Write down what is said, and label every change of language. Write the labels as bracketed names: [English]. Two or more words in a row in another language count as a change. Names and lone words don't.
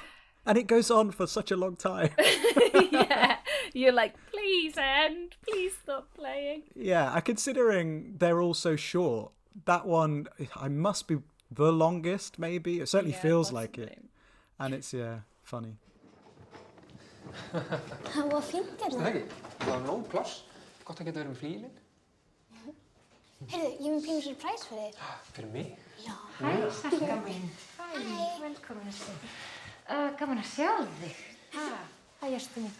[English] And it goes on for such a long time. Yeah, you're like, please end, please stop playing. Yeah, considering they're all so short, that one I must be the longest, maybe. It certainly feels like it. And it's, funny. [Icelandic] Það var fínt Það hérna. ekki? Það var nóg pláss. Gott að geta verið með flílinn. Heyrðu, ég er með pínu surprise fyrir þér. Fyrir mig? Já. Hæ, Salka mín. Hæ, velkomin að segja. Gaman að sjá þig. Hæ, Jöstu mín.